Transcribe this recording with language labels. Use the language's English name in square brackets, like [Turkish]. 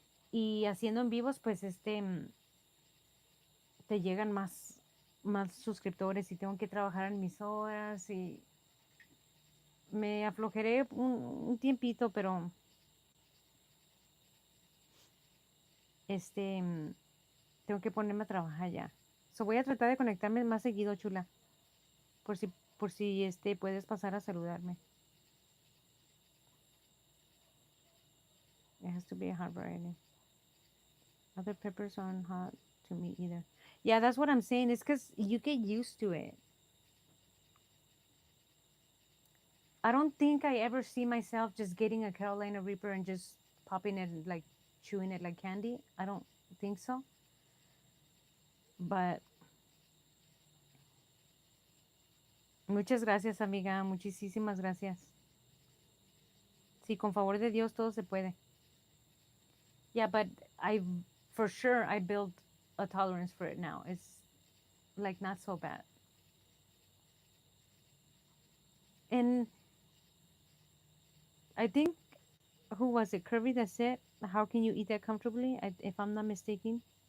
[Spanish] Y haciendo en vivos, pues te llegan más suscriptores y tengo que trabajar en mis horas y me aflojeré un tiempito, pero tengo que ponerme a trabajar ya. So voy a tratar de conectarme más seguido, chula, por si puedes pasar a saludarme. [English] It has to be a hot variety. Other peppers aren't hot to me either. Yeah, that's what I'm saying. It's because you get used to it. I don't think I ever see myself just getting a Carolina Reaper and just popping it, like chewing it like candy. I don't think so. [Spanish] But muchas gracias, amiga. Muchísimas gracias. Sí, con favor de Dios todo se puede. [English] Yeah, but for sure, I built a tolerance for it now. It's like not so bad. And I think, who was it? Kirby that said, how can you eat that comfortably? If I'm not mistaken.